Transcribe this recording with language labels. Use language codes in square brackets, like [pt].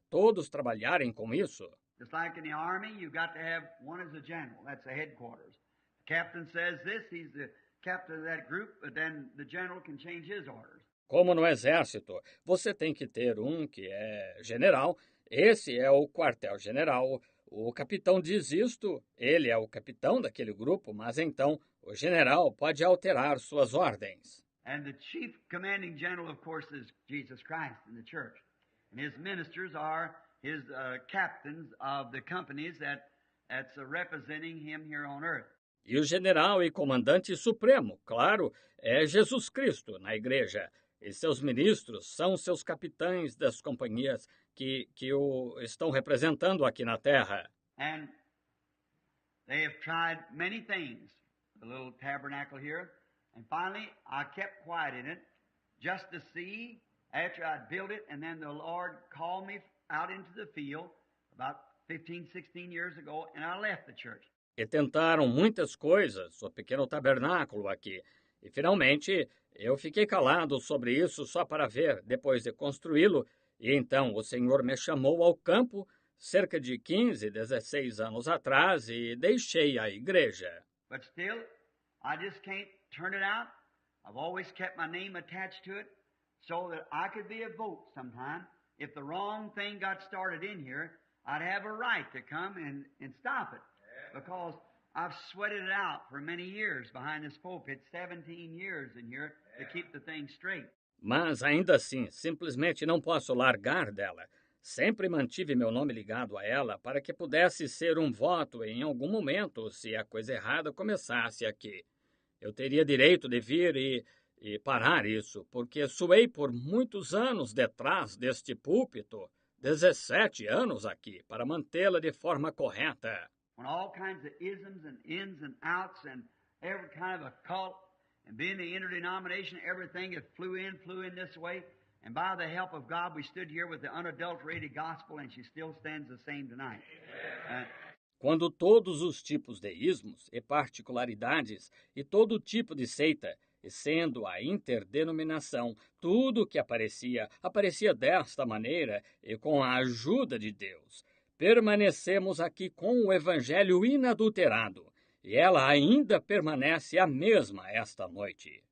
[pt] Todos trabalharem com isso. [en] Just like in the army, you've got to have one as a general. That's the headquarters. The captain says this, he's the captain of that group, but then the general can change his orders. [pt] Como no exército, você tem que ter um que é general, Esse é o quartel-general. O capitão diz isto, ele é o capitão daquele grupo, mas então o general pode alterar suas ordens. [en] And the chief commanding general, of course, is Jesus Christ in the church. And his ministers are his captains of the companies that's representing him here on earth. [pt] E o general e comandante supremo, claro, é Jesus Cristo na igreja. E seus ministros são seus capitães das companhias que o estão representando aqui na terra. [en] And they have tried many things, the little tabernacle here. And finally, I kept quiet in it just to see after I'd built it. And then the Lord called me out into the field about 15, 16 years ago, and I left the church. [pt] E tentaram muitas coisas, o pequeno tabernáculo aqui. E finalmente eu fiquei calado sobre isso só para ver, depois de construí-lo. E então o Senhor me chamou ao campo cerca de 15, 16 anos atrás e deixei a igreja. [en] But still, I just can't turn it out. I've always kept my name attached to it so that I could be a vote sometime. If the wrong thing got started in here, I'd have a right to come and stop it. Because I've sweated it out for many years behind this pulpit, 17 years in here, to keep the thing straight. [pt] Mas ainda assim, simplesmente não posso largar dela. Sempre mantive meu nome ligado a ela para que pudesse ser um voto em algum momento se a coisa errada começasse aqui. Eu teria direito de vir e parar isso, porque suei por muitos anos detrás deste púlpito, 17 anos aqui, para mantê-la de forma correta. [en] When all kinds of isms and ins and outs and every kind of a cult and being the interdenomination, everything that flew in this way. And by the help of God, we stood here with the unadulterated gospel, and she still stands the same tonight. [pt] Quando todos os tipos de ismos e particularidades e todo tipo de seita, e sendo a interdenominação, tudo que aparecia desta maneira e com a ajuda de Deus. Permanecemos aqui com o Evangelho inadulterado, e ela ainda permanece a mesma esta noite.